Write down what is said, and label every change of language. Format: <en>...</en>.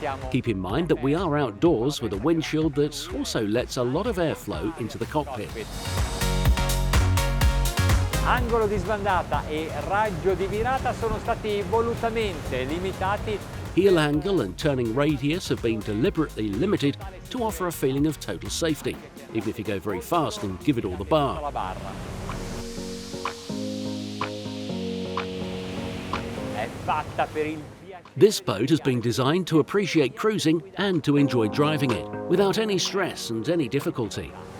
<en>Keep in mind that we are outdoors with a windshield that also lets a lot of airflow into the cockpit.</en> <it>Angolo di sbandata e raggio di virata sono stati volutamente limitati.</it> <en>Heel angle and turning radius have been deliberately limited to offer a feeling of total safety, even if you go very fast and give it all the bar.</en> <it>È fatta per il</it> <en>This boat has been designed to appreciate cruising and to enjoy driving it, without any stress and any difficulty.</en>